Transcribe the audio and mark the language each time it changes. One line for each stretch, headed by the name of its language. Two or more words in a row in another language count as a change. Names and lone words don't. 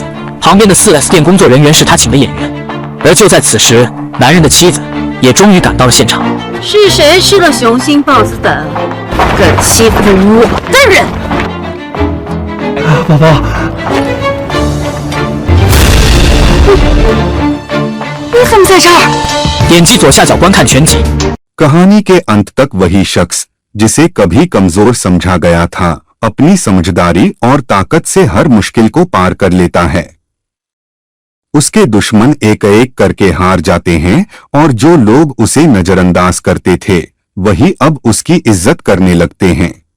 Chinese: 旁边的4S 店工作人员是他请的演员。而就在此时，男人的妻子也终于赶到了现场。是谁吃了雄心豹子胆，敢欺负我的人？宝宝，你怎么在这儿？点击左下角观看全集。
Hindi: कहानी के अंत तक वही शख्स जिसे कभी कमजोर समझा गया था अपनी समझदारी और ताकत से हर मुश्किल को पार कर लेता है। उसके दुश्मन एक एक करके हार जाते हैं और जो लोग उसे नजरअंदाज करते थे वही अब उसकी इज्जत करने लगते हैं।